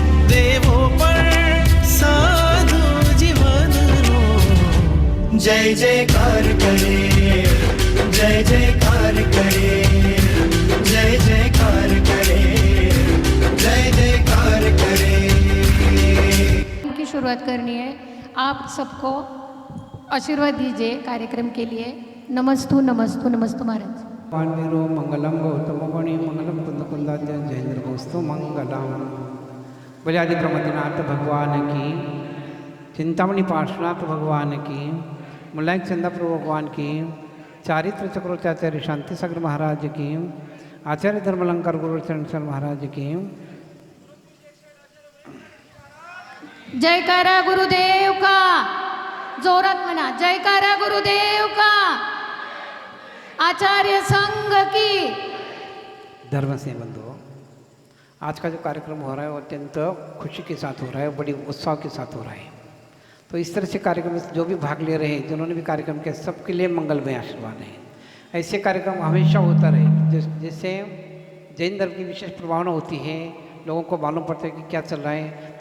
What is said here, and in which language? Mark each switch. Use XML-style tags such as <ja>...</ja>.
<gu>દેવો પણ સાધુ જીવનનો જય જયકાર કરે, જય જયકાર કરે, જય જયકાર કરે, જય जयकार करे.</gu> <hi>की शुरुआत करनी है. आप सबको आशीर्वाद दीजिए कार्यक्रम के लिए. नमस्तु नमस्तु नमस्तु महाराज.</hi> <sa>पांडुरो मंगलम गौतम गणी मंगलम कुंदकुंदाज जयेंद्र गौस्तु मंगलम.</sa> <hi>बजादिक्रमदिनाथ भगवान की, चिंतामणि पार्श्वनाथ भगवान की, मुलायक चंदापुर भगवान की, चारित्र चक्रोचाचार्य शांति सागर महाराज की, आचार्य धर्मलंकार गुरुचरण महाराज की. जयकारा गुरुदेव का.</hi> <mr>जोरात म्हणा</mr> <hi>जयकारा गुरुदेव का. आचार्य संघ की. धर्म से बंधुओं, आज का जो कार्यक्रम हो रहा है वो अत्यंत खुशी के साथ हो रहा है, बड़ी उत्साह के साथ हो रहा है. तो इस तरह से कार्यक्रम में जो भी भाग ले रहे हैं, जिन्होंने भी कार्यक्रम किया, सबके लिए मंगलमय आशीर्वाद है. ऐसे कार्यक्रम हमेशा होता रहे जिससे जैन धर्म की विशेष प्रभावना होती है, लोगों को मालूम पड़ता है कि क्या चल रहा है।</hi>